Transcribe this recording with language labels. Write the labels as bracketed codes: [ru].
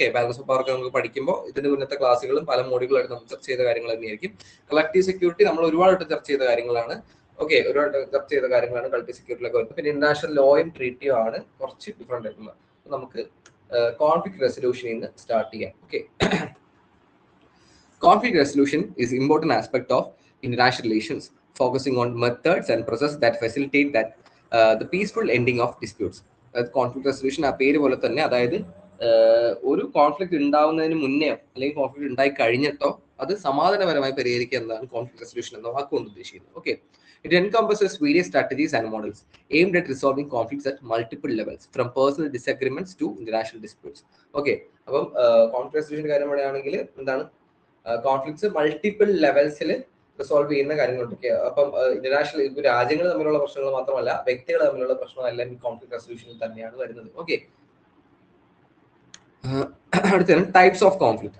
[ml] Okay, balance of power ഒക്കെ നമുക്ക് പഠിക്കുമ്പോൾ ഇതിന്റെ മുന്നത്തെ ക്ലാസ്സുകളും പല മോഡ്യൂളായിട്ട് നമ്മൾ ചർച്ച ചെയ്ത കാര്യങ്ങൾ തന്നെയായിരിക്കും. കളക്റ്റീവ് സെക്യൂരിറ്റി നമ്മൾ ഒരുപാട് ചർച്ച ചെയ്ത കാര്യങ്ങളാണ്. ഓക്കെ, ഒരുപാട് ചർച്ച ചെയ്ത കാര്യങ്ങളാണ് കളക്റ്റീവ് സെക്യൂരിറ്റിയിലൊക്കെ വരുന്നത്. പിന്നെ ഇന്റർനാഷണൽ ലോയും ട്രീറ്റിയും ആണ് കുറച്ച് ഡിഫറെന്റ് ആയിട്ടുള്ളത്. നമുക്ക് കോൺഫ്ലിക്ട് റെസൊല്യൂഷനിൽ നിന്ന് സ്റ്റാർട്ട് ചെയ്യാം. [en] Okay, conflict resolution is important aspect of international relations, focusing on methods and processes that facilitate the peaceful ending of disputes. [ml] Conflict resolution ആ പേര് പോലെ തന്നെ, അതായത് ഒരു കോൺഫ്ലിക്ട് ഉണ്ടാവുന്നതിന് മുന്നേ അല്ലെങ്കിൽ കോൺഫ്ലിക്ട് ഉണ്ടായി കഴിഞ്ഞിട്ടോ അത് സമാധാനപരമായി പരിഹരിക്കുക എന്നതാണ് കോൺഫ്ലിക്ട് റെസൊല്യൂഷൻ എന്ന വാക്കുകൊണ്ട് ഉദ്ദേശിക്കുന്നത്. [en] Okay, it encompasses various strategies and models aimed at resolving conflicts at multiple levels, from personal disagreements to international disputes. [ml] Okay, അപ്പം കോൺഫ്ലിക്ട് റെസൊല്യൂഷന്റെ കാര്യം പറയുകയാണെങ്കിൽ എന്താണ്, കോൺഫ്ലിക്ട്സ് മൾട്ടിപ്പിൾ ലെവൽസിൽ റിസോൾവ് ചെയ്യുന്ന കാര്യങ്ങളുണ്ട്. അപ്പം ഇന്റർനാഷണൽ രാജ്യങ്ങൾ തമ്മിലുള്ള പ്രശ്നങ്ങൾ മാത്രമല്ല, വ്യക്തികൾ തമ്മിലുള്ള പ്രശ്നമെല്ലാം ഈ കോൺഫ്ലിക്ട് റെസൊല്യൂഷനിൽ തന്നെയാണ് വരുന്നത്. ഓക്കെ, അടുത്താണ് ടൈപ്സ് ഓഫ് കോൺഫ്ലിക്ട്.